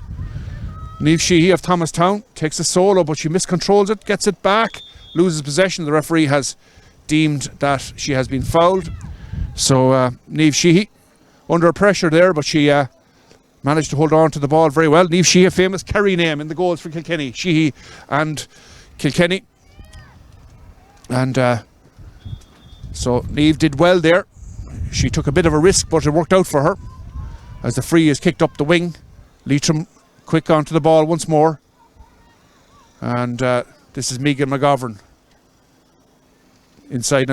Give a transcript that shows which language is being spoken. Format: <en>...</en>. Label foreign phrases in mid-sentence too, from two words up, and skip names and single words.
<en>Niamh Sheehy of Thomastown takes a solo, but she miscontrols it, gets it back, loses possession. The referee has deemed that she has been fouled. So Niamh Sheehy under pressure there, but she managed to hold on to the ball very well. Niamh Sheehy, a famous Kerry name in the goals for Kilkenny. Sheehy and Kilkenny. And so Niamh did well there. She took a bit of a risk, but it worked out for her as the free is kicked up the wing. Leitrim quick onto the ball once more, and this is Megan McGovern inside now.</en>